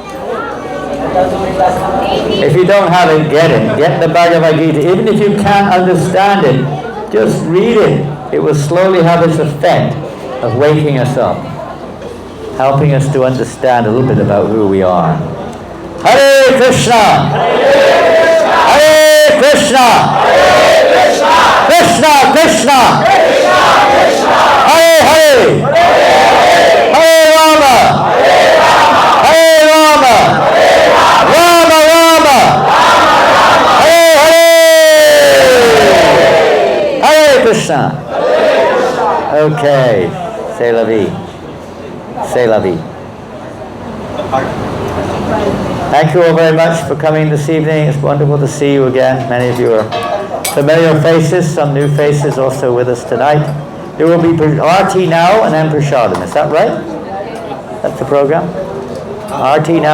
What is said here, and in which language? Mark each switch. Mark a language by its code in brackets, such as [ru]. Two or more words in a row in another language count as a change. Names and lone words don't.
[en] If you don't have it, get it. Get the Bhagavad Gita. Even if you can't understand it, just read it. It will slowly have its effect of waking us up, helping us to understand a little bit about who we are. [sa] Hare Krishna! Hare Krishna! Hare Krishna! Krishna Krishna! Krishna Krishna! Hare Hare! Hare Rama! Hare Rama! Rama Rama! Hare Hare! Hare Krishna! [fr] Okay, c'est la vie. C'est la vie. [en] Thank you all very much for coming this evening. It's wonderful to see you again. Many of you are familiar faces, some new faces also with us tonight. There will be RT now and then Prasadam. Is that right? That's the program?